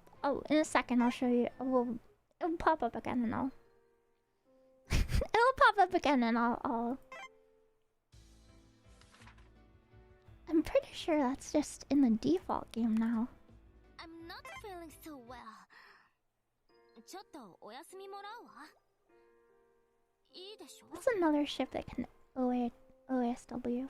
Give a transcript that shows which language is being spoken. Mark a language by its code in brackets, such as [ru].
[en] Oh, in a second I'll show you. It'll pop up again and I'll... It'll pop up again and I'll... I'm pretty sure that's just in the default game now. I'm not feeling so well. [ja] ちょっとお休みもらうわ。いいでしょ? [en] What's another ship that can OSW?